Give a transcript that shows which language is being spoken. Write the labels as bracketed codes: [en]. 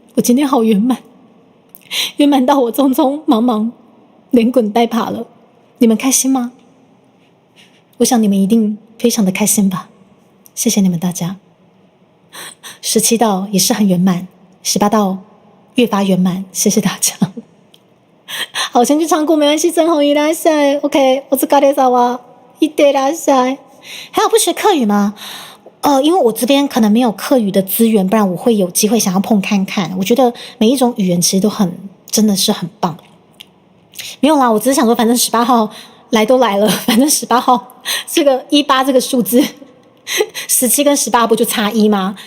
[zh] 我今天好圆满，圆满到我匆匆忙忙连滚带爬了。你们开心吗？我想你们一定非常的开心吧。谢谢你们大家。 17道也是很圆满，18道越发圆满，谢谢大家。好，先去唱歌没关系。 [ja] 真红いらっしゃい ，OK， お疲れ様。いってらっしゃい。 [zh] 还有不学客语吗？因为我这边可能没有客语的资源，不然我会有机会想要碰看看。我觉得每一种语言其实都真的是很棒。没有啦，我只是想说，反正18号来都来了，反正18号这个18这个数字，17跟18不就差1吗？